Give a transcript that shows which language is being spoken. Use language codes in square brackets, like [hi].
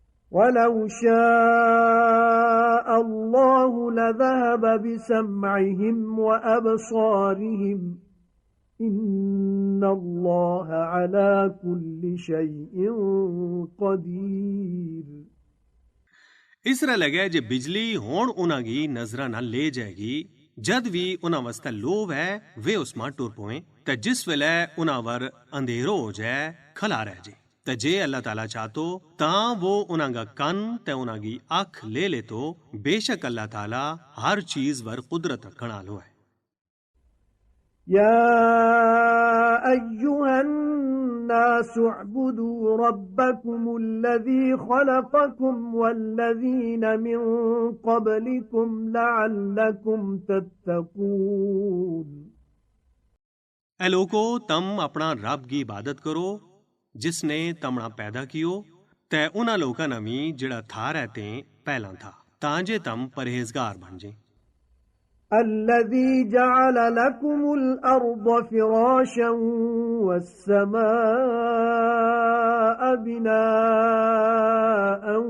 [ar] ولو شاء الله لذهب بسمعهم وأبصارهم إن الله على كل شيء قدير। [gju] इस तरह लगे जे बिजली होण उन्हां गी नजरा ना ले जाएगी जद भी उन्हां वास्ते लोभ है वे उस मां टुर पोए ते जिस वेले उन्हां वर अंधेरो हो जाए खला रह जाए ते जे अल्लाह ताला चाहतो तां वो उन्हां गा कन ते उन्हां गी अख ले ले तो बेशक अल्लाह ताला हर चीज वर कुदरत रखण वालो है। [ar] يا أيها الناس اعبدوا ربكم الذي خلقكم والذين من قبلكم لعلكم تتقون [gju] ऐ लोको तम अपना रब की इबादत करो जिसने तमना पैदा कियो तै उन्हां लोकां नां भी जिहड़ा था रहते पहला था तां जे तम परहेजगार बन जे [ar] الذي جعل لكم الأرض فراشا والسماء بناء